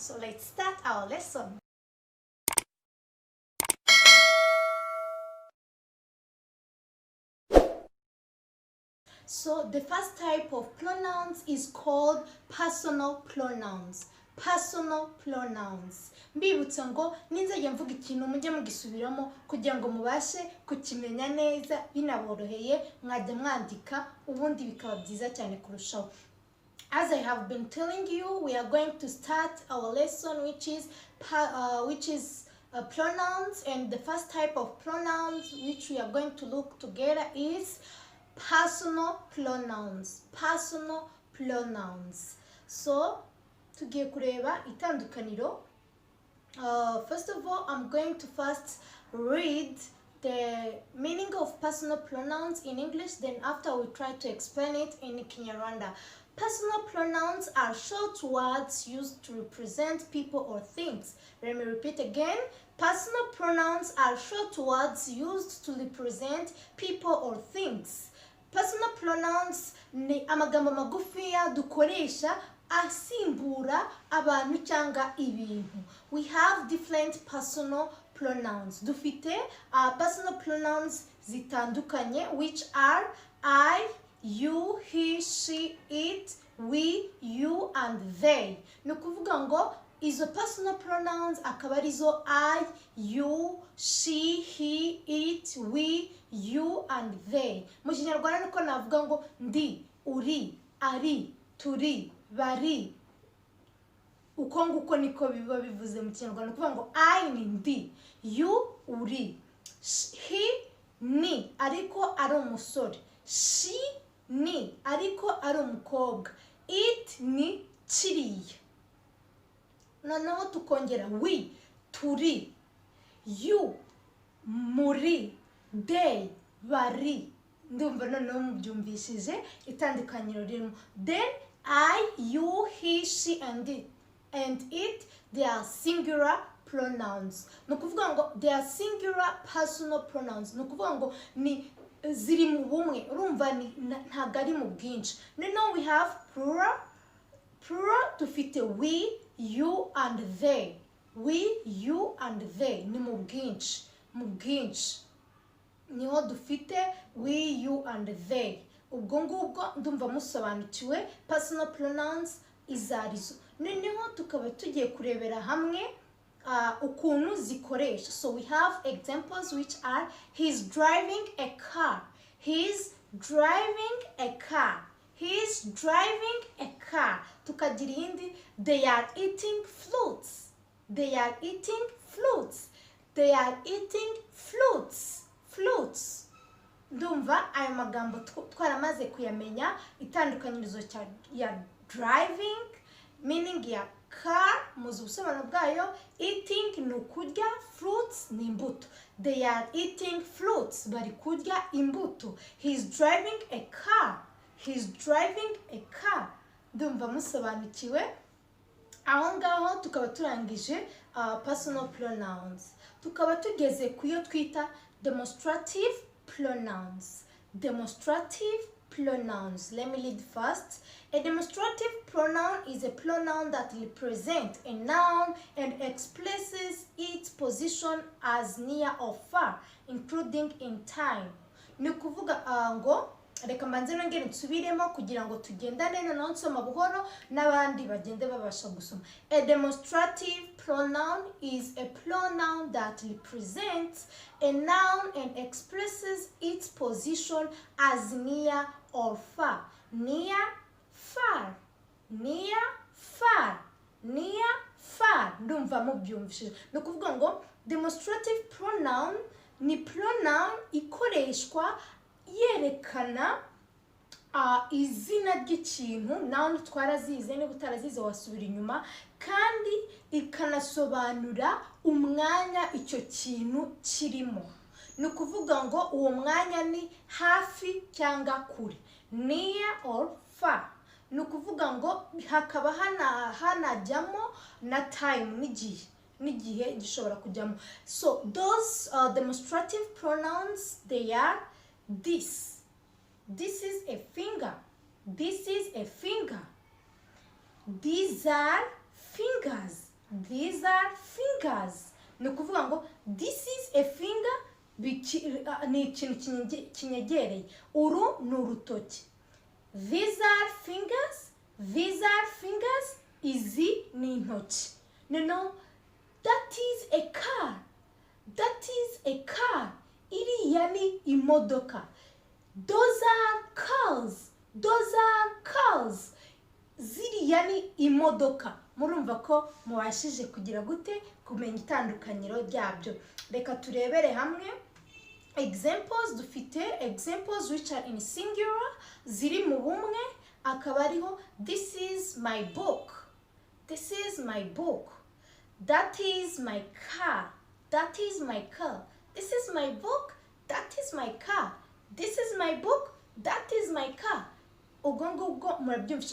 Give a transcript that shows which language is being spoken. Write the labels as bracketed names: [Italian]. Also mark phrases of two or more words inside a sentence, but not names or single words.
[English] So let's start our lesson. So the first type of pronouns is called personal pronouns. Personal pronouns. [Kinyarwanda] Mbibutsa ngo ninzajya mvuga ikintu mujye mugisubiramo kugira ngo mubashe kukimenya neza binaboroheye, mwajya mwandika ubundi bikaba byiza cyane kurushaho. [English] As I have been telling you, we are going to start our lesson, which is pronouns, and the first type of pronouns which we are going to look together is personal pronouns. Personal pronouns. So [Kinyarwanda] tugiye kureba itandukaniro. [English] First of all, I'm going to first read the meaning of personal pronouns in English, then after we try to explain it in Kinyarwanda. Personal pronouns are short words used to represent people or things. Let me repeat again. Personal pronouns are short words used to represent people or things. Personal pronouns [Kinyarwanda] ni amagambo magufiya dukoresha asimbura abantu cyangwa ibintu. [English] We have different personal pronouns. Dufite personal pronouns zitandukanye, which are I, you, he, she, it, we, you, and they. [Kinyarwanda] Ni ukuvuga ngo izo [English] personal pronouns [Kinyarwanda] akaba arizo [English] I, you, she, he, it, we, you, and they. [Kinyarwanda] Mu Kinyarwanda niko navuga ngo ndi, uri, ari, turi, bari. Uko nguko niko biba bivuze mu Kinyarwanda. Kuvuga ngo I ni ndi, you uri, he ni ariko ari umusore, she ni ariko ari umukobwa, it ni kiriya. Noneho tukongera we, turi, you, muri, they, bari. Ndumva noneho mubyumvishije itandukaniro ririmo. [English] Then I, you, he, she, and it, they are singular pronouns. [Kinyarwanda] Ni ukuvuga ngo [English] they are singular personal pronouns. [Kinyarwanda] Ni ukuvuga ngo ni ziri mu bumwe, urumva ntabwo ari mu bwinshi. [English] Noneho we have plural. Plural dufite we, you, and they. We, you, and they. [Kinyarwanda] Ni mu bwinshi. Niho dufite [English] we, you, and they. [Kinyarwanda] Ubwo ngubwo ndumva musobanukiwe [English] personal pronouns [Kinyarwanda] izarizo. Noneho tukaba tugiye kurebera hamwe ukuntu zikoresha. [English] So we have examples which are he's driving a car. He's driving a car. He's driving a car. [Kinyarwanda] Tukagira iyindi, [English] they are eating fruits. They are eating fruits. They are eating fruits. [Kinyarwanda] ndumva ayo magambo twaramaze kuyamenya itandukanyirizo ya [English] driving meaning [Kinyarwanda] ya car muzi ubusobanuro bwayo. Eating ni ukurya, fruits ni imbuto. [English] They are eating fruits, [Kinyarwanda] bari kurya imbuto. [English] He is driving a car. He is driving a car. [Kinyarwanda] Ndumva musobanukiwe. Aho ngaho tukaba turangije personal pronouns. Tukaba tugeze kuyo twita [English] demonstrative pronouns. Demonstrative pronouns. Let me lead first. A demonstrative pronoun is a pronoun that represents a noun and expresses its position as near or far, including in time. [Kinyarwanda] Ni kuvuga ngo reka mbanze nongere nsubiremo kugira ngo tugendane no nsoma buhoro n'abandi bagende babasha gusoma. [English] A demonstrative pronoun is a pronoun that represents a noun and expresses its position as near or far. Near, far. Near, far. Near, far. [Kinyarwanda] Ndumva mubyumvishije. No kuvuga ngo [English] demonstrative pronoun [Kinyarwanda] ni pronoun ikoreshwa yerekana izina ry'ikintu. Noun twarazize, niba utarazize wasubira inyuma, kandi ikanasobanura umwanya icyo kintu kirimo. Ni kuvuga ngo uwo mwanya ni hafi cyangwa kure, [English] near or far. [Kinyarwanda] Ni kuvuga ngo hakaba hanajyamo na time n'igihe gishobora kujyamo. [English] So those demonstrative pronouns, they are this. This is a finger. This is a finger. These are fingers. These are fingers. [Kinyarwanda] Ni kuvuga ngo [English] this is a finger [Kinyarwanda] ni ikintu kinyegereye. Uru ni urutoki. [English] These are fingers. These are fingers. [Kinyarwanda] Izi ni intoki. [English] No, that is a car. That is a car. [Kinyarwanda] Iriya ni imodoka. [English] Those are cars. Those are cars. [Kinyarwanda] Ziriya ni imodoka. Murumva ko mubashije kugira gute kumenya itandukanyiro ryabyo. Reka turebere hamwe examples. [English] Dufite examples which are in singular, [Kinyarwanda] ziri mu bumwe. Akaba ariho [English] this is my book. This is my book. That is my car. That is my car. This is my book. That is my car. This is my book. That is my car. [Kinyarwanda] Ubwo murabyumvisha.